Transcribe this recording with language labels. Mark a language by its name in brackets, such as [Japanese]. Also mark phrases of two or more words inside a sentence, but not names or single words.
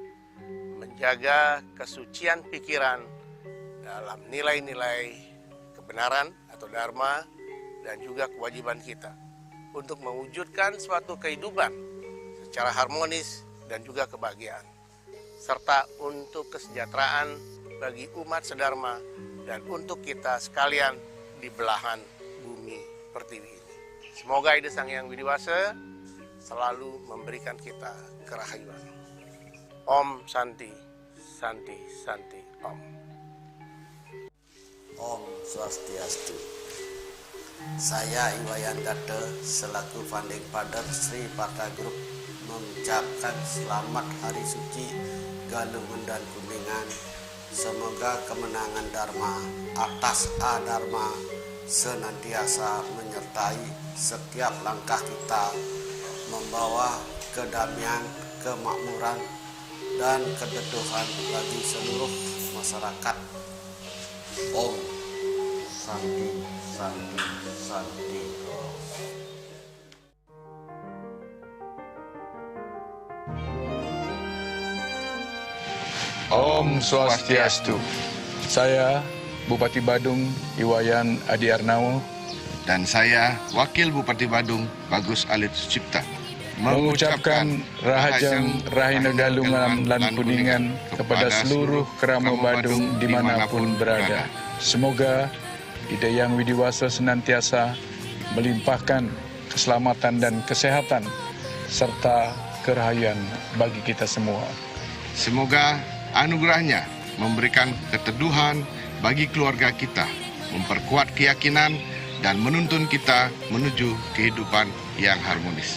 [Indonesian] Menjaga kesucian pikiran dalam nilai-nilai kebenaran atau dharma dan juga kewajiban kita untuk mewujudkan suatu kehidupan secara harmonis dan juga kebahagiaan, serta untuk kesejahteraan bagi umat sedharma dan untuk kita sekalian di belahan bumi pertiwi ini. Semoga Ida Sang Hyang Widiwase selalu memberikan kita kerahayuan. [Sanskrit] Om Santi, Santi, Santi, Om. Om Swastiastu. [Indonesian] Saya Iwayan Date selaku [English] Founding Father [Indonesian] Sri Parta Group mengucapkan selamat Hari Suci Galungan dan Kuningan. Semoga kemenangan Dharma atas Adharma senantiasa menyertai setiap langkah kita, membawa kedamaian, kemakmuran, dan keteduhan bagi seluruh masyarakat. [Sanskrit] Om Santi, Santi, Santi. Om Swastiastu. [Indonesian] Saya Bupati Badung Iwayan Adi Arnawo dan saya Wakil Bupati Badung Bagus Alit Sucipta mengucapkan [Balinese] Rahajang Rahina Galungan lan Kuningan [Indonesian] kepada seluruh kerama Badung dimanapun berada. Semoga Ida Yang Widiwasa senantiasa melimpahkan keselamatan dan kesehatan serta kerahayuan bagi kita semua. Semoga anugerahnya memberikan keteduhan bagi keluarga kita, memperkuat keyakinan dan menuntun kita menuju kehidupan yang harmonis.